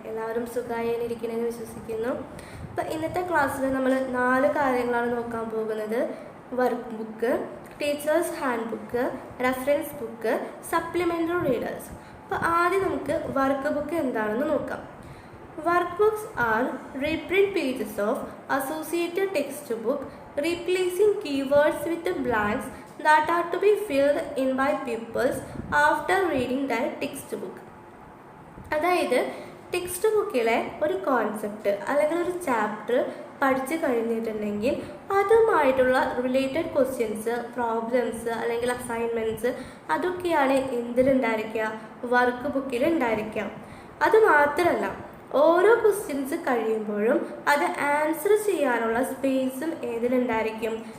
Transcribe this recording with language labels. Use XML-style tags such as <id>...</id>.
<ml>എല്ലാവരും സുഖമായിരിക്കണമെന്ന് വിശ്വസിക്കുന്നു. അപ്പോൾ ഇന്നത്തെ ക്ലാസ്സിൽ നമ്മൾ 4 കാര്യങ്ങളാണ് നോക്കാൻ പോകുന്നത്. Work book, teachers hand book, reference book, supplementary readers. അപ്പോൾ ആദ്യം നമുക്ക് വർക്ക് ബുക്ക് എന്താണെന്ന് നോക്കാം.</ml> <en>Workbooks are reprint pages of associated textbook, replacing keywords with the blanks that are to be filled in by pupils after reading their textbook.</en> <ml>അതായത് text ബുക്കിലെ ഒരു concept അല്ലെങ്കിൽ ഒരു ചാപ്റ്റർ പഠിച്ചു കഴിഞ്ഞിട്ടുണ്ടെങ്കിൽ അതുമായിട്ടുള്ള റിലേറ്റഡ് ക്വസ്റ്റ്യൻസ്, പ്രോബ്ലംസ് അല്ലെങ്കിൽ അസൈൻമെൻറ്റ്സ് അതൊക്കെയാണ് എന്തിലുണ്ടായിരിക്കുക? Work ബുക്കിൽ ഉണ്ടായിരിക്കുക. അതുമാത്രമല്ല, ഓരോ ക്വസ്റ്റ്യൻസ് കഴിയുമ്പോഴും അത് ആൻസർ ചെയ്യാനുള്ള സ്പേസും ഏതിലുണ്ടായിരിക്കും?</ml>